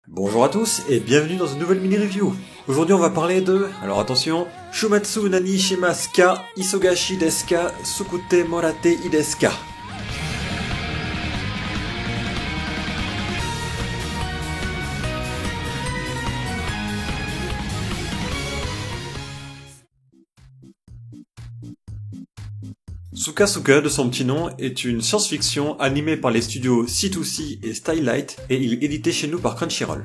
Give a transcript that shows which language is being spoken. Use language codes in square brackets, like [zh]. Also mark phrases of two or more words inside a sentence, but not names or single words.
[fr] Bonjour à tous et bienvenue dans une nouvelle mini-review. Aujourd'hui on va parler de, alors attention, Shumatsu nani shimasu ka, isogashi desu ka, sukute moratte ii desu ka. Sukasuka, de son petit nom, est une science-fiction animée par les studios C2C et Stylight et il est édité chez nous par Crunchyroll.